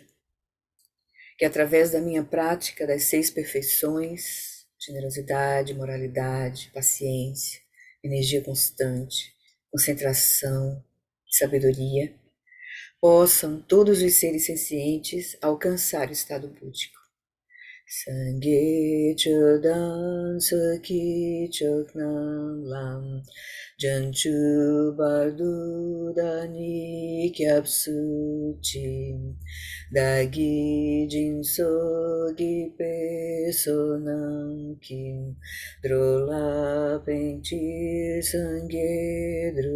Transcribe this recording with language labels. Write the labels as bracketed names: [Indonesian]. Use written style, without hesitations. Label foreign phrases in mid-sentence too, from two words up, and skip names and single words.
[Portuguese] Que através da minha prática das 6 perfeições, generosidade, moralidade, paciência, energia constante, concentração, sabedoria, possam todos os seres sencientes alcançar o estado búdico. [Tibetan] སངས་རྒྱས་ཆོས་དང་ཚོགས་ཀྱི་མཆོག་རྣམས་ལ། བྱང་ཆུབ་བར་དུ་བདག་ནི་སྐྱབས་སུ་མཆི བདག་གིས་སྦྱིན་སོགས་བགྱིས་པའི་བསོད་ནམས་ཀྱིས། འགྲོ་ལ་ཕན་ཕྱིར་སངས་རྒྱས